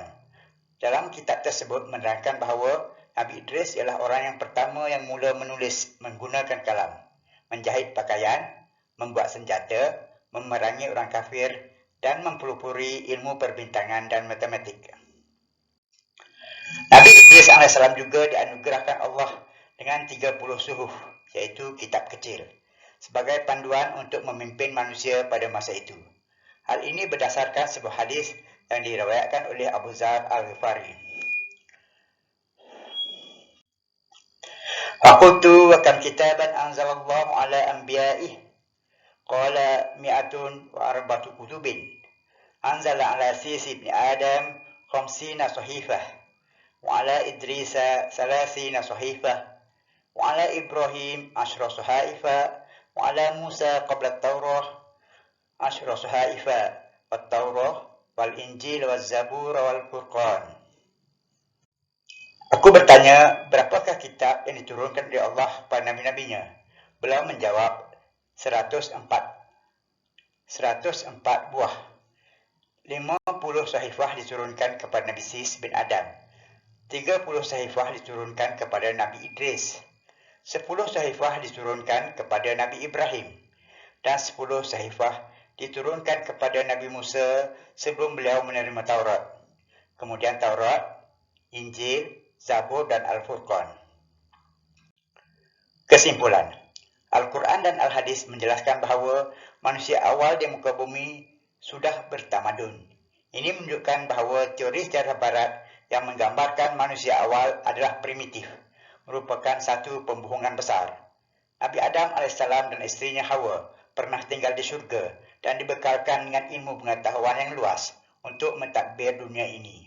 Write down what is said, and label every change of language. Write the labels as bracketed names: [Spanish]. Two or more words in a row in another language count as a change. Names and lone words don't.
[Malay] Dalam kitab tersebut menerangkan bahawa Nabi Idris ialah orang yang pertama yang mula menulis menggunakan kalam, menjahit pakaian, membuat senjata, memerangi orang kafir, dan mempelopori ilmu perbintangan dan matematik. Nabi Idris AS juga dianugerahkan Allah dengan 30 suhuf, iaitu kitab kecil, sebagai panduan untuk memimpin manusia pada masa itu. Hal ini berdasarkan sebuah hadis yang diriwayatkan oleh Abu Dzar Al-Ghifari. [Arabic] فقلت وكم كتابا أنزل الله على أنبيائه قال مائة وأربعة كتب أنزل على شيث بن آدم 50 صحيفة وعلى إدريس 30 صحيفة وعلى إبراهيم 10 صحيفة وعلى موسى قبل التوراة 10 صحيفة والتوراة والإنجيل والزبور والفرقان. [Malay] Aku bertanya, berapakah kitab yang diturunkan oleh Allah kepada nabi-nabinya? Beliau menjawab, 104 buah. 50 sahifah diturunkan kepada Nabi Sis bin Adam. 30 sahifah diturunkan kepada Nabi Idris. 10 sahifah diturunkan kepada Nabi Ibrahim. Dan 10 sahifah diturunkan kepada Nabi Musa sebelum beliau menerima Taurat. Kemudian Taurat, Injil, Zabur dan Al-Furqan. Kesimpulan, Al-Quran dan Al-Hadis menjelaskan bahawa manusia awal di muka bumi sudah bertamadun. Ini menunjukkan bahawa teori sejarah barat yang menggambarkan manusia awal adalah primitif, merupakan satu pembohongan besar. Nabi Adam AS dan isterinya Hawa pernah tinggal di syurga dan dibekalkan dengan ilmu pengetahuan yang luas untuk mentadbir dunia ini.